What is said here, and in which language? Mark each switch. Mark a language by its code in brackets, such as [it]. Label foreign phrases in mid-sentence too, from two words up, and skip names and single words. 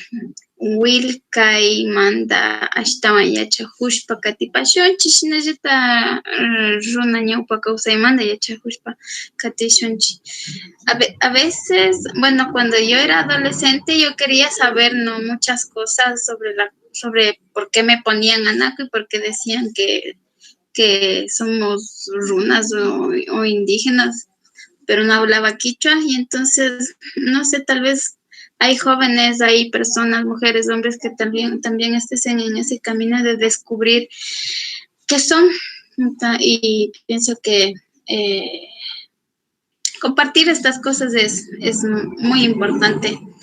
[qu] willkaymanta ashtawan yachakushpa katipashunchik shinallata runa ñawpa kawsaymanta yachakushpa katishunchik. [es] A veces, bueno, cuando yo era adolescente yo quería saber, ¿no?, muchas cosas sobre por qué me ponían anaco y por qué decían que somos runas o indígenas, pero no hablaba quichua, y entonces, no sé, tal vez hay jóvenes, hay personas, mujeres, hombres que también estén en ese camino de descubrir qué son, y pienso que compartir estas cosas es muy importante.